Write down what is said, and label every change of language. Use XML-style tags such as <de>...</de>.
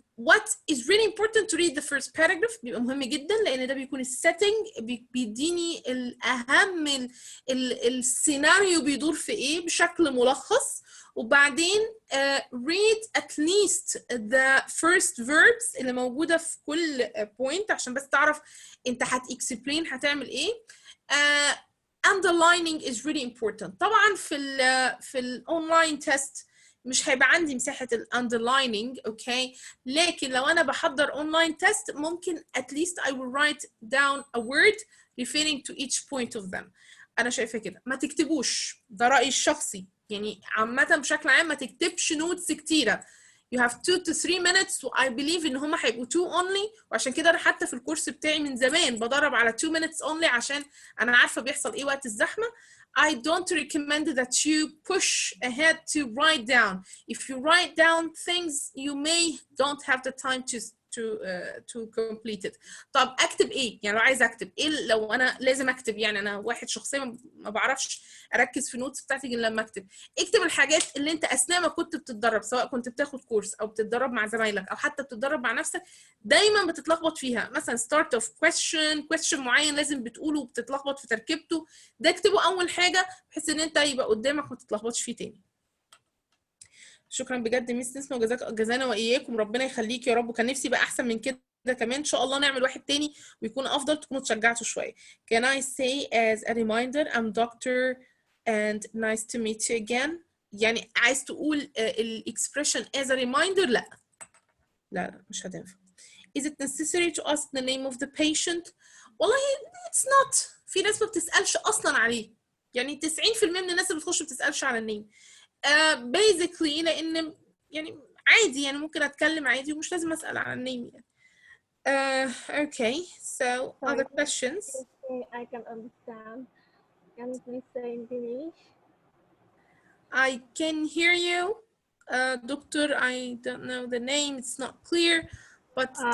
<en>What is really important to read the first paragraph.</en> <ar>بيبقى مهم جدا لان ده بيكون السيتنج، بيديني الاهم السيناريو بيدور في ايه بشكل ملخص. وبعدين</ar> <en>read at least the first verbs</en> <ar>اللي موجوده في كل point عشان بس تعرف انت هتexplain هتعمل ايه.</ar> <en>Underlining is really important.</en> <ar>طبعا في الاونلاين تيست مش هيبقى عندي مساحه الاندرلايننج، اوكي؟ لكن لو انا بحضر اونلاين تيست ممكن</ar> <en>at least I will write down a word referring to each point of them.</en> <ar>انا شايفه كده. ما تكتبوش، ده رايي الشخصي، يعني عامه بشكل عام ما تكتبش نوتس كتيره.</ar> <en>You have 2 to 3 minutes و I believe</en> <ar>ان هم هيبقوا</ar> <en>2 only.</en> <ar>وعشان كده انا حتى في الكورس بتاعي من زمان بدرب على</ar> <en>2 minutes only</en> <ar>عشان انا عارفه بيحصل ايه وقت الزحمه.</ar> <en>I don't recommend that you push ahead to write down. If you write down things you may don't have the time to complete it.</en> <ar>طب اكتب ايه؟ يعني لو عايزه اكتب ايه، لو انا لازم اكتب، يعني انا واحد شخصيا ما بعرفش اركز في النوتس بتاعتي غير لما اكتب. اكتب الحاجات اللي انت اثناء ما كنت بتتدرب، سواء كنت بتاخد كورس او بتتدرب مع زمايلك او حتى بتتدرب مع نفسك، دايما بتتلخبط فيها. مثلا start of question معين لازم بتقوله وبتتلخبط في تركيبته، ده اكتبه اول حاجه بحيث ان انت يبقى قدامك ما تتلخبطش فيه تاني. شكرا بجد ميس نسمة، جزانا واياكم، ربنا يخليك يا رب. وكان نفسي بقى احسن من كده كمان، ان شاء الله نعمل واحد تاني ويكون افضل، تكونوا اتشجعتوا شويه.</ar> <en>Can I say as a reminder I'm doctor and nice to meet you again.</en> <ar>يعني عايز تقول الاكسبريشن</ar> <en>as a reminder؟</en> <ar>لا مش هتنفع.</ar> <en>Is it necessary to ask the name of the patient؟</en> <ar>والله</ar> <en>it's not.</en> <ar>في ناس ما بتسألش أصلاً عليه، يعني 90% من الناس اللي بتخش ما بتسألش على النيم. Basically لأن يعني عادي يعني ممكن اتكلم عادي ومش لازم اسال عن النيم يعني.</ar> <en>Okay, so other questions? Okay, I can understand. Can you please say in English? I can hear you, Doctor. I don't know the name, it's not clear, but</en>